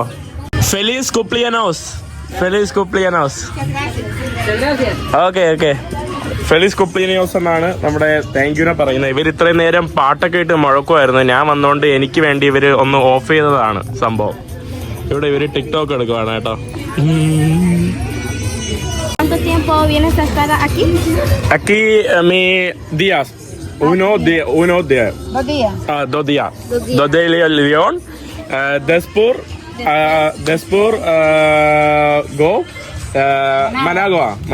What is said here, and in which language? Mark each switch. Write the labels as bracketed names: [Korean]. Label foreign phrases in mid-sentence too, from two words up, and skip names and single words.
[Spanish] Feliz cumpleaños. [Malayalam] ഓക്കെ [Spanish] Feliz cumpleaños [Malayalam] എന്നാണ് നമ്മുടെ താങ്ക് യുനെ പറയുന്നത്. ഇവർ ഇത്രയും നേരം പാട്ടൊക്കെ ഇട്ട് മുഴക്കുമായിരുന്നു. ഞാൻ വന്നോണ്ട് എനിക്ക് വേണ്ടി ഇവര് ഒന്ന് ഓഫ് ചെയ്തതാണ് സംഭവം. ഇവിടെ ഇവര് ടിക്ടോക്ക് എടുക്കുവാണ് കേട്ടോ. [Spanish] ¿Cuánto tiempo vienes a estar aquí? Aquí mi días. Uno día. 2 días. 2 días. 2 de León. Después go Managua.